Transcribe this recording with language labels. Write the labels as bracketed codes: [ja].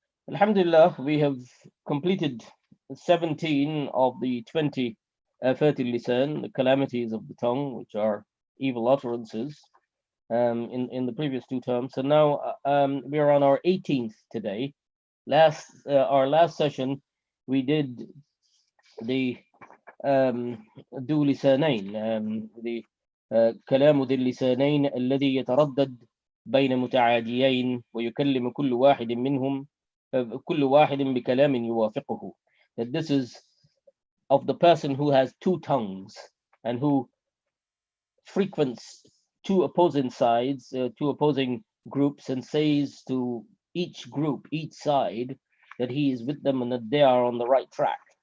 [en] Alhamdulillah, we have completed 17 of the 20 Fatil Lisan, the calamities of the tongue, which are evil utterances, in the previous two terms. So now we are on our 18th today. Our last session, we did the [ar] ذو لسانين، the كلام ذي اللسانين الذي يتردد بين متعاديين ويكلم كل واحد منهم كل واحد بكلام يوافقه. [en] That this is of the person who has two tongues and who frequents two opposing sides, two opposing groups, and says to each group, each side, that he is with them and that they are on the right track.